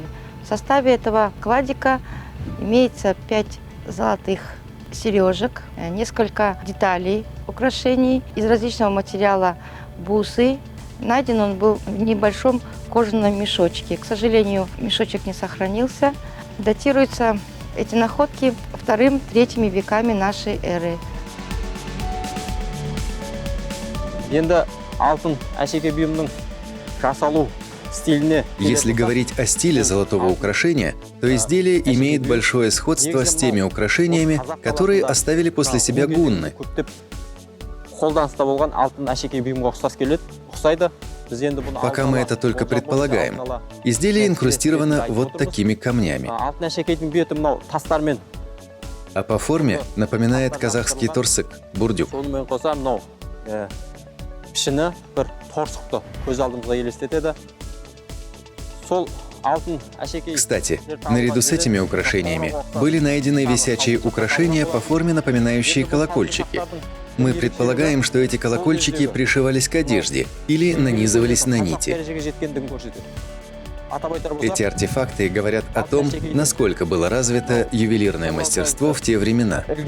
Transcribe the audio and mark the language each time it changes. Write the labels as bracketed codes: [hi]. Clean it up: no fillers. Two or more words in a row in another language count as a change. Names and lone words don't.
[ru] В составе этого кладика имеется 5 золотых сережек, несколько деталей украшений из различного материала бусы. Найден он был в небольшом кожаном мешочке. К сожалению, мешочек не сохранился. Датируется эти находки вторым-третьими веками нашей эры. [kk] Енді алтын әшекей бұйымның жасалу стиліне. [ru] Если говорить о стиле золотого украшения, то изделие имеет большое сходство с теми украшениями, которые оставили после себя гунны. [kk] Қолданыста болған алтын әшекей бұйымға ұқсас келеді, ұқсайды. [ru] Пока мы это только предполагаем. Изделие инкрустировано вот такими камнями. [kk] Алтын әшекейдің беті мынау тастармен. [ru] А по форме напоминает казахский торсык, бурдюк. [kk] Сонымен қоса мынау пішіні бір торсықты көз алдымызға елестетеді. Сол алтын әшекей. [ru] Кстати, наряду с этими украшениями были найдены висячие украшения по форме, напоминающие колокольчики. Мы предполагаем, что эти колокольчики пришивались к одежде или нанизывались на нити. Эти артефакты говорят о том, насколько было развито ювелирное мастерство в те времена.